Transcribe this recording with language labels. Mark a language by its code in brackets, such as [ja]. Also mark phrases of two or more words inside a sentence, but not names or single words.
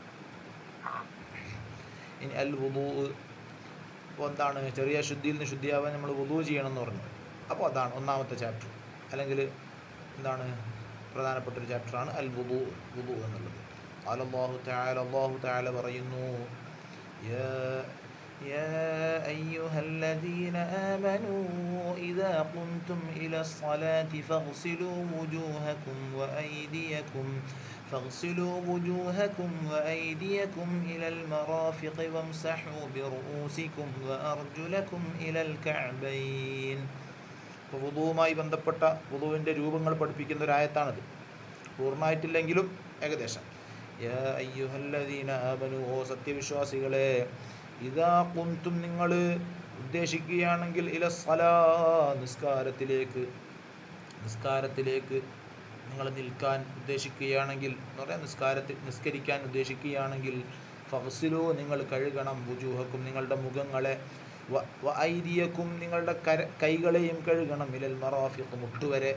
[ml] ഇനി അൽ വുദൂ, ഇപ്പോൾ എന്താണ് ചെറിയ ശുദ്ധിയിൽ നിന്ന് ശുദ്ധിയാവാൻ നമ്മൾ വുദൂ ചെയ്യണമെന്ന് പറഞ്ഞു. അപ്പോൾ അതാണ് ഒന്നാമത്തെ ചാപ്റ്റർ, അല്ലെങ്കിൽ എന്താണ് പ്രധാനപ്പെട്ടൊരു ചാപ്റ്ററാണ് അൽ വുദൂ എന്നുള്ളത്. [ar] الله تعالى [ml] പറയുന്നു, [ar] يا أيها الذين آمنوا إذا قمتم إلى الصلاة فاغسلوا وجوهكم وأيديكم إلى المرافق وامسحوا برؤوسكم وأرجلكم إلى الكعبين. [ml] അപ്പോൾ വുദൂവുമായി ബന്ധപ്പെട്ട വുദൂവിൻ്റെ രൂപങ്ങൾ പഠിപ്പിക്കുന്ന ഒരു ആയത്താണത്. പൂർണ്ണമായിട്ടില്ലെങ്കിലും ഏകദേശം. [ar] يا أيها الذين آمنوا, [ml] ഓ സത്യവിശ്വാസികളെ, [ar] إذا قمتم, [ml] നിങ്ങൾ ഉദ്ദേശിക്കുകയാണെങ്കിൽ, ഇലസ്സലാ, നിസ്കാരത്തിലേക്ക് നിങ്ങൾ നിൽക്കാൻ ഉദ്ദേശിക്കുകയാണെങ്കിൽ, എന്ന് പറയാം നിസ്കരിക്കാൻ ഉദ്ദേശിക്കുകയാണെങ്കിൽ, ഫഗ്സിലൂ, നിങ്ങൾ കഴുകണം, വുജൂഹക്കും, നിങ്ങളുടെ മുഖങ്ങളെ, വഅയ്ദിയക്കും, നിങ്ങളുടെ കൈകളെയും കഴുകണം, [ar] إلى المرافق, [ml] മുട്ടുവരെ.